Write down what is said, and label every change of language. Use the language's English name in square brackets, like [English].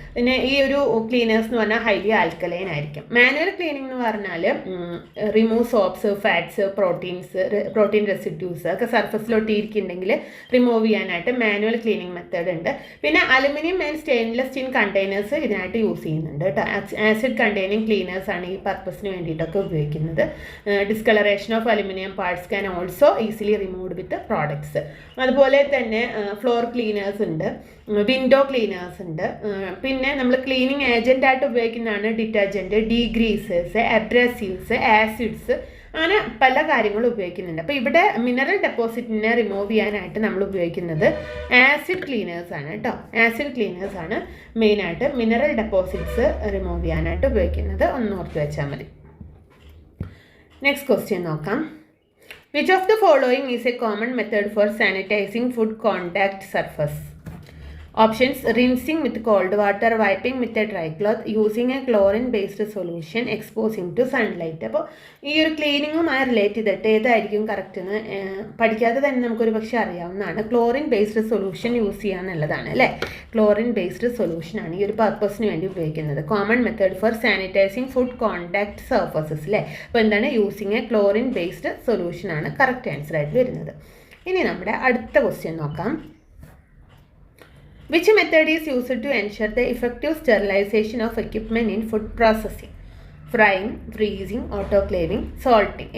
[Malayalam] പിന്നെ ഈ ഒരു ക്ലീനേഴ്സ് എന്ന് പറഞ്ഞാൽ ഹൈലി ആൽക്കലൈൻ ആയിരിക്കും. മാനുവൽ ക്ലീനിങ് എന്ന് പറഞ്ഞാൽ remove soaps, fats, protein residues ഒക്കെ സർഫസിലോട്ട് ഇരിക്കുന്നുണ്ടെങ്കിൽ റിമൂവ് ചെയ്യാനായിട്ട് മാനുവൽ ക്ലീനിങ് മെത്തേഡ് ഉണ്ട്. പിന്നെ aluminium and stainless steel containers ഇതിനായിട്ട് യൂസ് ചെയ്യുന്നുണ്ട് കേട്ടോ. ആസിഡ് കണ്ടെയ്നിങ് ക്ലീനേഴ്സ് ആണ് ഈ പർപ്പസിന് വേണ്ടിയിട്ടൊക്കെ ഉപയോഗിക്കുന്നത്. [English] Discoloration of aluminum parts can also easily removed with the products. [Malayalam] അതുപോലെ തന്നെ ഫ്ലോർ ക്ലീനേഴ്സ് ഉണ്ട്, വിൻഡോ ക്ലീനേഴ്സ് ഉണ്ട്. പിന്നെ നമ്മൾ ക്ലീനിങ് ഏജൻ്റായിട്ട് ഉപയോഗിക്കുന്നതാണ് ഡിറ്റർജൻറ്റ്, ഡീഗ്രീസേഴ്സ്, അബ്രസീവ്സ്, ആസിഡ്സ്, അങ്ങനെ പല കാര്യങ്ങളും ഉപയോഗിക്കുന്നുണ്ട്. അപ്പോൾ ഇവിടെ മിനറൽ ഡെപ്പോസിറ്റിനെ റിമൂവ് ചെയ്യാനായിട്ട് നമ്മൾ ഉപയോഗിക്കുന്നത് ആസിഡ് ക്ലീനേഴ്സ് ആണ് കേട്ടോ. ആസിഡ് ക്ലീനേഴ്സ് ആണ് മെയിനായിട്ട് മിനറൽ ഡെപ്പോസിറ്റ്സ് റിമൂവ് ചെയ്യാനായിട്ട് ഉപയോഗിക്കുന്നത്. ഒന്ന് ഓർത്ത് വെച്ചാൽ മതി. നെക്സ്റ്റ് ക്വസ്റ്റ്യൻ നോക്കാം. [English] Which of the following is a common method for sanitizing food contact surface? Options: rinsing with cold water, wiping with a dry cloth, using a chlorine based solution, exposing to sunlight. [Malayalam] അപ്പോൾ ഈ ഒരു ക്ലീനിങ്ങുമായി relate ചെയ്തിട്ട് ഏതായിരിക്കും correct എന്ന് പഠിക്കാതെ തന്നെ നമുക്കൊരു പക്ഷേ അറിയാവുന്നതാണ്. ക്ലോറിൻ ബേസ്ഡ് സൊല്യൂഷൻ യൂസ് ചെയ്യുക എന്നുള്ളതാണ് അല്ലേ. ക്ലോറിൻ ബേസ്ഡ് സൊല്യൂഷനാണ് ഈ ഒരു പർപ്പസിന് വേണ്ടി ഉപയോഗിക്കുന്നത്. [English] Common method for sanitising food contact surfaces അല്ലേ. [Malayalam] അപ്പോൾ എന്താണ്, using A chlorine based സൊല്യൂഷനാണ് correct answer ആയിട്ട് വരുന്നത്. ഇനി നമ്മുടെ അടുത്ത ക്വസ്റ്റ്യൻ നോക്കാം. [English] Which method is used to ensure the effective sterilization of equipment in food processing? Frying, freezing, autoclaving, salting.